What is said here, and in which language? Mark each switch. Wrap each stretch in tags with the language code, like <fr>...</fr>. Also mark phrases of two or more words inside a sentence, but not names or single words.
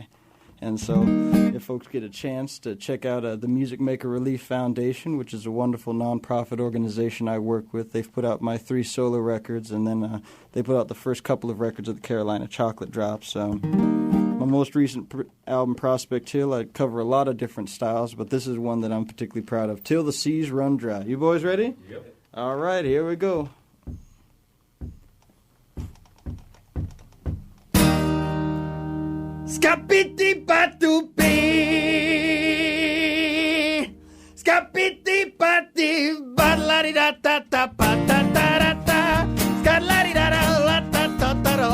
<en>And so if folks get a chance to check out the Music Maker Relief Foundation, which is a wonderful nonprofit organization I work with, they've put out my 3 solo records, and then they put out the first couple of records of the Carolina Chocolate Drops. My most recent album, Prospect Hill, I cover a lot of different styles, but this is one that I'm particularly proud of, Till the Seas Run Dry. You boys ready? Yep. All right, here we go. Scapiti patupi, scapiti pati, badlari da ta ta pa ta ta da ta, scalari da da la ta ta ta da.</en>